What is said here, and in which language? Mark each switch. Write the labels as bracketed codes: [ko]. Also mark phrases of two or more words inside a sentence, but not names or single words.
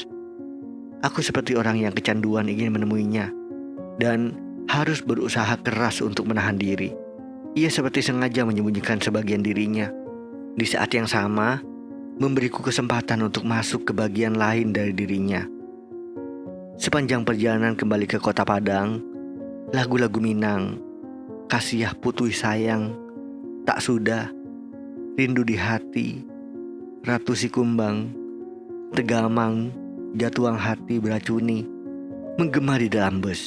[id] Aku seperti orang yang kecanduan ingin menemuinya dan harus berusaha keras untuk menahan diri. Ia seperti sengaja menyembunyikan sebagian dirinya. Di saat yang sama, memberiku kesempatan untuk masuk ke bagian lain dari dirinya. Sepanjang perjalanan kembali ke kota Padang, lagu-lagu Minang, Kasiah Putui Sayang, Tak Sudah, Rindu di Hati, Ratu Sikumbang, Tegamang, Jatuang Hati Beracuni, menggema di dalam bus.